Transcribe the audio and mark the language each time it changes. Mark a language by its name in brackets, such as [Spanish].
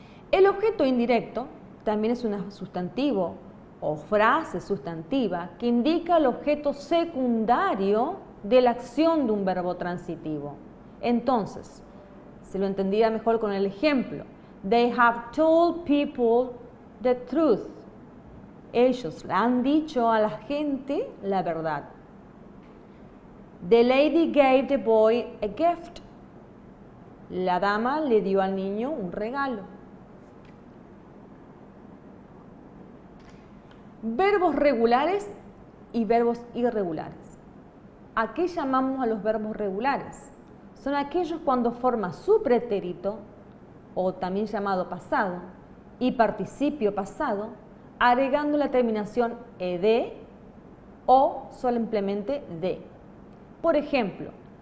[Spanish] El objeto indirecto también es un sustantivo o frase sustantiva que indica el objeto secundario de la acción de un verbo transitivo. Entonces, se lo entendía mejor con el ejemplo. [English] They have told people the truth. [Spanish] Ellos le han dicho a la gente la verdad. [English] The lady gave the boy a gift. [Spanish] La dama le dio al niño un regalo. Verbos regulares y verbos irregulares. ¿A qué llamamos a los verbos regulares? Son aquellos cuando forma su pretérito, o también llamado pasado, y participio pasado, agregando la terminación ed o simplemente de. Por ejemplo,